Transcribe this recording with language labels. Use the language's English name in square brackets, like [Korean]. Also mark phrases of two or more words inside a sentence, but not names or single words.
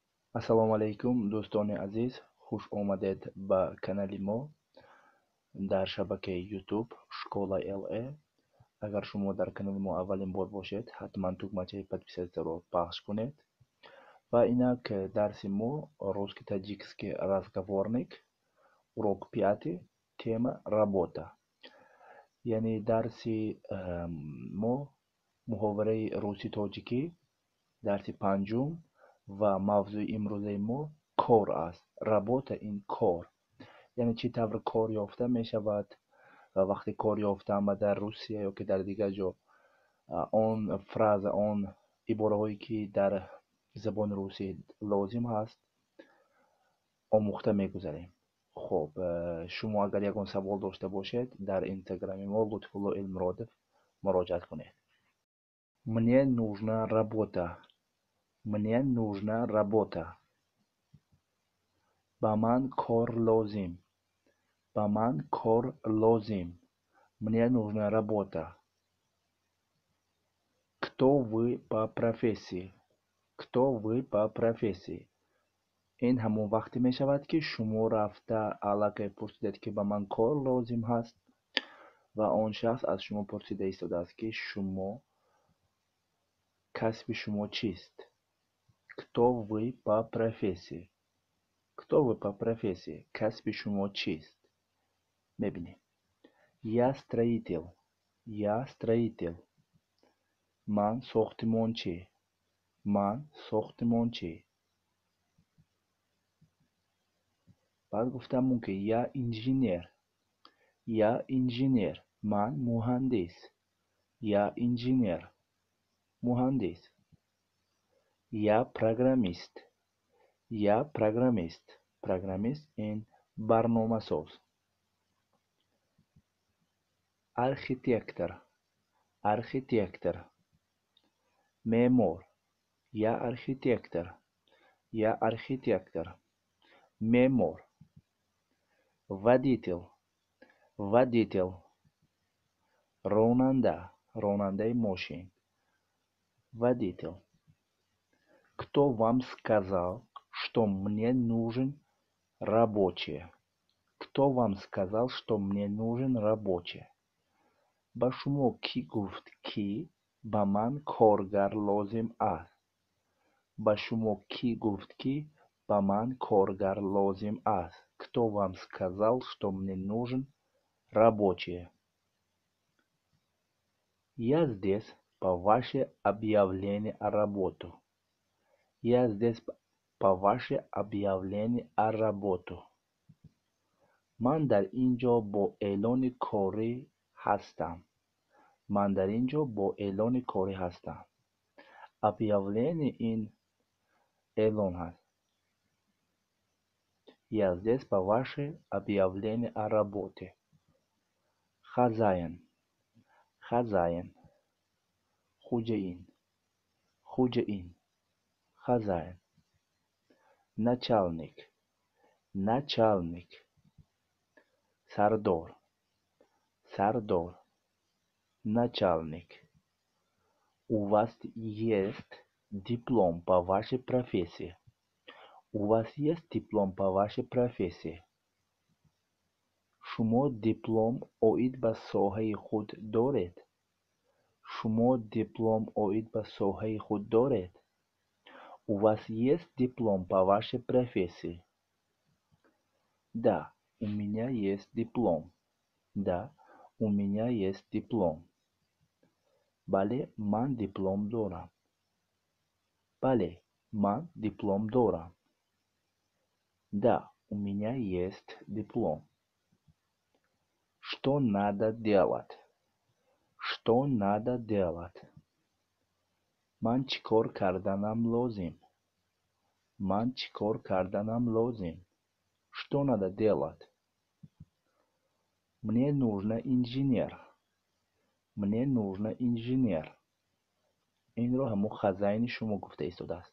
[Arabic] السلام عليكم [Tajik] дӯстони азиз, хуш омадед ба канали мо дар шабакаи YouTube Школа LA. Агар шумо дар канали мо аввалин бор бошед, ҳатман тугмачаи подписатсияро пахш кунед. Ва инак дарси мо [Russian] русский-таджикский разговорник, урок 5, тема работа. [Tajik] Яъне дарси мо муҳовараи руси-тоҷикӣ, дарси 5 ва мавзӯи имрӯзаи мо кор аст. Работа ин кор. Яъне чӣ тавр кор ёфта мешавад вақте кор ёфтам дар Русия ё ки дар дигар ҷо, он фраза, он ибораҳое ки дар забони русӣ лозим ҳаст, омӯхта мегузарем. Хоб, шумо агар ягон савол дошта бошед, дар инстаграми мо Лутфулло Элмуродов муроҷиат кунед. [Russian] Мне нужна работа. Мне нужна работа. [Tajik] Ба ман кор лозим. Ба ман кор лозим. [Russian] Мне нужна работа. Кто вы по профессии? Кто вы по профессии? [Tajik] ин ҳамон вақте мешавад ки шумо рафта аллакай пурсидед ки ба ман кор лозим ҳаст ва он шахс аз шумо пурсида истодааст ки шумо касби шумо чист? [Russian] Кто вы по профессии? Кто вы по профессии? [Tajik] Касби шумо чист? Мебинем. [Russian] Я строитель. Я строитель. [Tajik] Ман сохтимончӣ. Ман сохтимончӣ. баъд гуфтам ки [Russian] я инженер. Я инженер. [Tajik] Ман муҳандис. [Russian] Я инженер. муҳандис. Я программист. Я программист. [Tajik] Программист ин барномасоз. [Russian] Архитектор. [Tajik] Архитектор. Меъмор. [Russian] Я архитектор. Я архитектор. [Tajik] Меъмор. Водитель. [Russian] Водитель. [Tajik] Ронанда. Ронандаи мошин. [Russian] Водитель. Кто вам сказал, что мне нужен рабочий? Кто вам сказал, что мне нужен рабочий? [Tajik] ба шумо кӣ гуфт ки ба ман коргар лозим аст? ба шумо кӣ гуфт ки ба ман коргар лозим аст? [Russian] Кто вам сказал, что мне нужен рабочий? Я здесь по ваше объявление о работу. Я здесь по ваше объявление о работу. [Tajik] ман дар ин ҷо бо эълони корӣ ҳастам. ман дар ин ҷо бо эълони корӣ ҳастам. Объявление ин эълон ҳаст. [Russian] Я здесь по ваше объявление о работе. Хозяин. Хозяин. [Tajik] Хуҷаин. Хуҷаин. [Russian] Хозяин. Начальник. Начальник. [Tajik] Сардор. Сардор. [Russian] Начальник. У вас есть диплом по вашей профессии? У вас есть диплом по вашей профессии? [Tajik] шумо диплом оид ба соҳаи худ доред? шумо диплом оид ба соҳаи худ доред? [Russian] У вас есть диплом по вашей профессии? Да, у меня есть диплом. Да, у меня есть диплом. [Tajik] бале, ман диплом дорам. бале, ман диплом дорам. [Russian] Да, у меня есть диплом. Что надо делать? Что надо делать? [Tajik] ман чӣ кор карданам лозим? ман чӣ кор карданам лозим? [Russian] Что надо делать? Мне нужно инженер. Мне нужно инженер. [Tajik] инро ҳамон хозяини шумо гуфта истодааст.